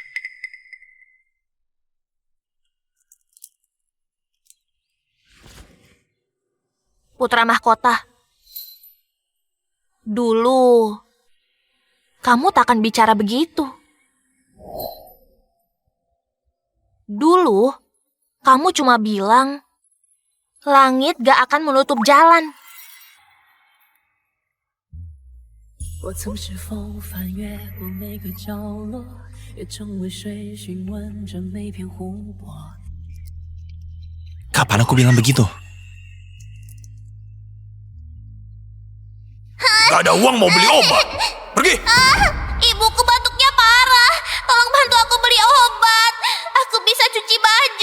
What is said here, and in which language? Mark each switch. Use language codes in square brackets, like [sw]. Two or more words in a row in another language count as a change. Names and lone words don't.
[id] Putra mahkota. Dulu, kamu tak akan bicara begitu. Dulu, kamu cuma bilang, langit gak akan menutup jalan. [zh] 我曾是否翻越过每个角落，也成为水询问着每片湖泊。 [id] Kapan aku bilang begitu? Gak ada uang mau beli obat. Pergi. Ibuku batuknya parah. Tolong bantu aku beli obat. Aku bisa cuci baju.